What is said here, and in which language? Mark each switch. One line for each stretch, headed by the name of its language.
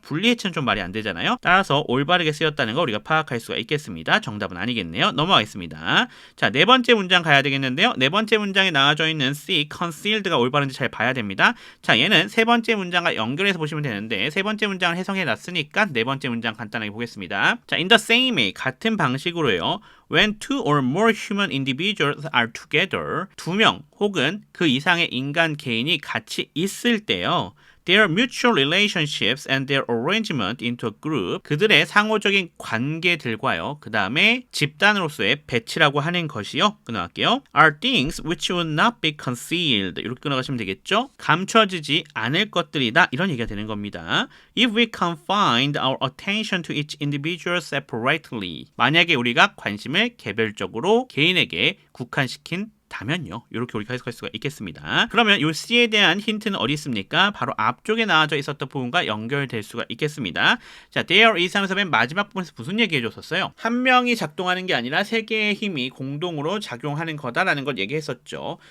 Korean: 분리해체는 좀 말이 안 되잖아요. 따라서 올바르게 쓰였다는 거 우리가 파악할 수가 있겠습니다. 정답은 아니겠네요. 넘어가겠습니다. 자, 네 번째 문장 가야 되겠는데요. 네 번째 문장에 나와져 있는 C, concealed가 올바른지 잘 봐야 됩니다. 자, 얘는 세 번째 문장과 연결해서 보시면 되는데 세 번째 문장을 해석해 놨으니까 네 번째 문장 간단하게 보겠습니다. 자,
English: in the same way,
Korean: 같은 방식으로요.
English: When two or more human individuals are together,
Korean: 두 명 혹은 그 이상의 인간 개인이 같이 있을 때요.
English: their mutual relationships and their arrangement into a group.
Korean: 그들의 상호적인 관계들과요. 그 다음에 집단으로서의 배치라고 하는 것이요. 끊어갈게요.
English: are things which would not be concealed.
Korean: 이렇게 끊어가시면 되겠죠. 감춰지지 않을 것들이다. 이런 얘기가 되는 겁니다.
English: If we confined our attention to each individual separately.
Korean: 만약에 우리가 관심을 개별적으로 개인에게 국한시킨 다면요. 이렇게 우리가 해석할 수가 있겠습니다. 그러면 이 C에 대한 힌트는 어디 있습니까? 바로 앞쪽에 나와져 있었던 부분과 연결될 수가 있겠습니다. 자, there is 하면서 맨 마지막 부분에서 무슨 얘기 해줬었어요? 한 명이 작동하는 게 아니라 세 개의 힘이 공동으로 작용하는 거다라는 걸 얘기했었죠.